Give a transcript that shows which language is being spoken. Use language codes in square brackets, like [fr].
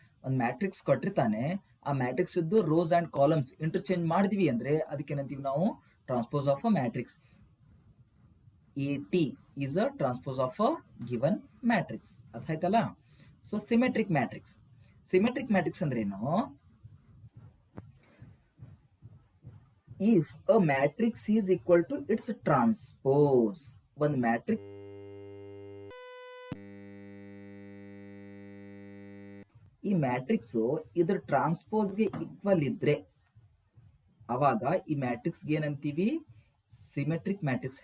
[kn] ಒಂದು ಮ್ಯಾಟ್ರಿಕ್ಸ್ ಕೊಟ್ಟಿರ್ತಾನೆ, ಆ ಮ್ಯಾಟ್ರಿಕ್ಸ್ ಇದ್ದು ರೋಸ್ ಅಂಡ್ ಕಾಲಮ್ಸ್ ಇಂಟರ್ಚೇಂಜ್ ಮಾಡಿದ್ವಿ ಅಂದ್ರೆ ಅದಕ್ಕೇನಂತೀವಿ ನಾವು, transpose of a matrix. [en] AT is a transpose of a given matrix. [kn] ಅರ್ಥ ಆಯ್ತಲ್ಲ? [en] So symmetric matrix ಅಂದ್ರೆ ಏನು, if a matrix is equal to its transpose. [kn] ಒಂದು ಮ್ಯಾಟ್ರಿಕ್ಸ್ ಈ ಮ್ಯಾಟ್ರಿಕ್ಸ್ ಇದ್ರ ಟ್ರಾನ್ಸ್ಪೋಸ್ಗೆ ಈಕ್ವಲ್ ಇದ್ರೆ ಅವಾಗ ಈ ಮ್ಯಾಟ್ರಿಕ್ಸ್ಗೆ ಏನಂತೀವಿ, ಸಿಮೆಟ್ರಿಕ್ ಮ್ಯಾಟ್ರಿಕ್ಸ್.